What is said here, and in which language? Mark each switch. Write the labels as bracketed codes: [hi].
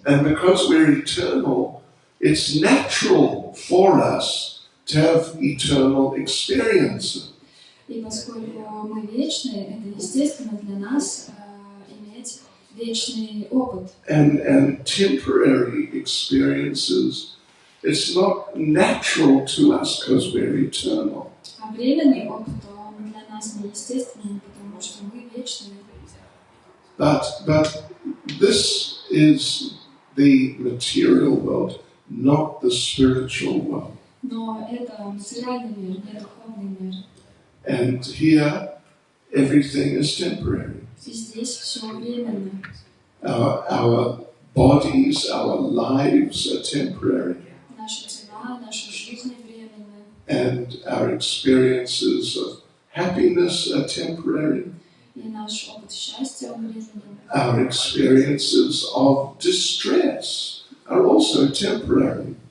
[en] And because we're eternal, it's natural for us to have eternal experiences. [ru] И поскольку мы вечные, это естественно для нас иметь вечный опыт. [en] And temporary experiences, it's not natural to us because we're eternal. [ru] А временный опыт, он для нас неестественный, потому что мы вечные. [en] But this is the material world, not the spiritual world. [ru] Но это материальный мир, не духовный мир. [en] And here, everything is temporary. [ru] И здесь все временно. [en] Our bodies, our lives are temporary. [ru] Наши тела, наши жизни временны. [en] And our experiences of happiness are temporary. [ru] И наш опыт счастья, он временен. [en] Our experiences of distress are also temporary.